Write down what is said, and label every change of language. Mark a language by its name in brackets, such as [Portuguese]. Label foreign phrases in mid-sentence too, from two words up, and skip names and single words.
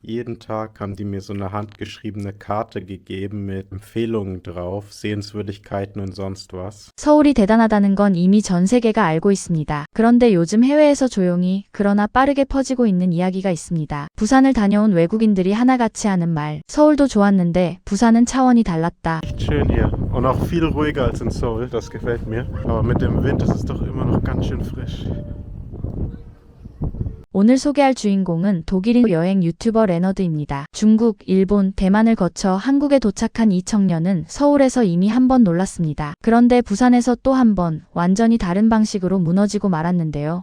[German] Jeden Tag haben die mir so eine handgeschriebene Karte gegeben mit Empfehlungen drauf, Sehenswürdigkeiten und sonst was. [Korean] 서울이 대단하다는 건 이미 전 세계가 알고 있습니다. 그런데 요즘 해외에서 조용히 그러나 빠르게 퍼지고 있는 이야기가 있습니다. 부산을 다녀온 외국인들이 하나같이 하는 말. 서울도 좋았는데 부산은 차원이 달랐다. [German] Schön hier und auch viel ruhiger als in Seoul, das gefällt mir. Aber mit dem Wind ist es doch immer noch ganz schön frisch. [Korean] 오늘 소개할 주인공은 독일인 여행 유튜버 레너드입니다. 중국, 일본, 대만을 거쳐 한국에 도착한 이 청년은 서울에서 이미 한 번 놀랐습니다. 그런데 부산에서 또 한 번 완전히 다른 방식으로 무너지고 말았는데요.